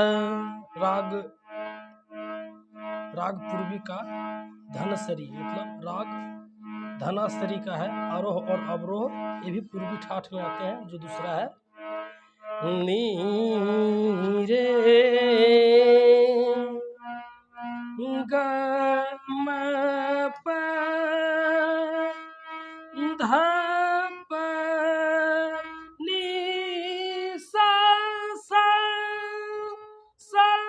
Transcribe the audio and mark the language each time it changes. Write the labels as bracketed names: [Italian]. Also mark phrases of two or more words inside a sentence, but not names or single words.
[Hindi] राग पूर्वी का धनसरी, मतलब राग धनासरी का है। आरोह और अवरोह ये भी पूर्वी ठाठ में आते हैं। जो दूसरा है नी रे ग म प ध प नी सा सा सा।